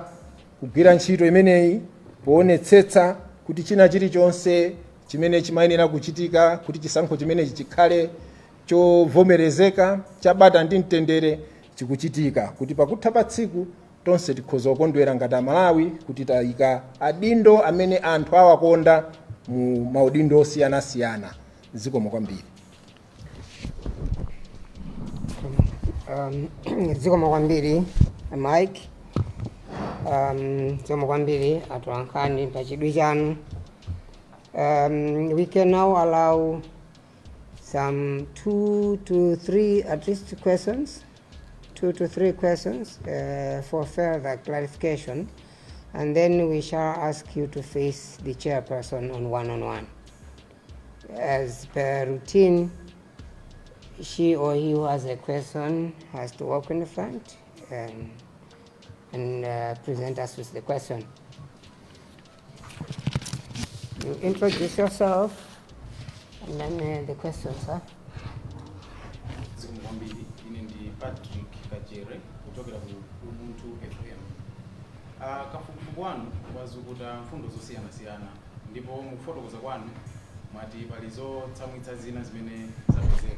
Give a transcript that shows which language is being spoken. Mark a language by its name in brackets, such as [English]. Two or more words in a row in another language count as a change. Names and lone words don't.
[Nyanja] kugwira ntchito imeneyi poonetsetsa kuti china chilichonse chimene chimayenera kuchitika kuti chisankho chimenechi chikhale chovomerezeka chabata ndi mtendere chikuchitika, kuti pakutha pa tsiku tonse tikhoza kukondwera ngati Amalawi kuti tayika adindo amene anthu awakonda mu maudindo osiyanasiyana. Zikomo kwambiri. Zikomo kwambiri Mike. Zikomo kwambiri atolankhani pa chidwi chanu. [English] We can now allow some 2 to 3 at least questions, 2 to 3 questions for further clarification, and then we shall ask you to face the chairperson on one-on-one. As per routine, she or he who has a question has to walk in the front and present us with the question. You introduce yourself and then the question, sir. [Nyanja] Patrick Kajere kutokera ku Ubuntu FM. Kafukufuku wanu wazukuta mfundo zosiyana-siyana, ndipo mukufotokoza kwanu mwati palizo tsamwitsa zina zimene zapezeka.